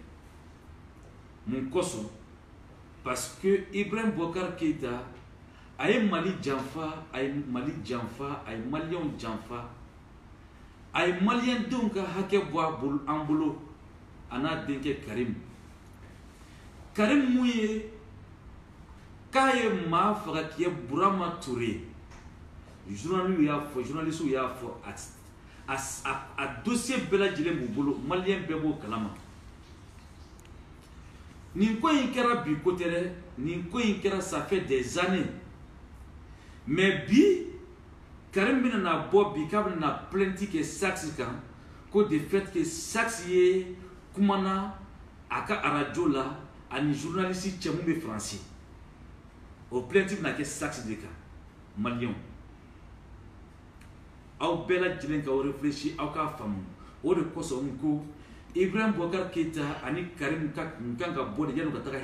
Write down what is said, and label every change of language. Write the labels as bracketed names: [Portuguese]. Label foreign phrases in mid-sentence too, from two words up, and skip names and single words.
[Bambara] Mun kosɔn parce que Ibrahim Boubacar Keïta a ye Mali janfa a ye Mali janfa a ye maliyɛnw janfa a ye maliyɛndenw ka hakɛ bɔ an bolo a n'a denkɛ Karim Karim mun ye k'a ye maa faga k'i ye Burama Touré journalistes y'a fɔ a dossier bɛɛ lajɛlen b'u bolo maliyɛn bɛɛ b'o kalama. Nin ko in kɛra bi ko tɛ dɛ nin ko in kɛra [French] ça fait des années mais [Bambara] bi Karim bɛna na bɔ bi k'a bɛna na plainte kɛ Saxe kan ko [French] de fait que [Bambara] Saxe ye kumana a ka radio la ani journaliste cɛ mun bɛ faransi o plainte bɛna kɛ Saxe de kan maliyɛnw aw bɛɛ lajɛlen ka réfléchir aw k'a faamu o de kosɔn n ko Ibrahim Boubacar Keïta ani Karim kan ka bɔ de yan'u ka taga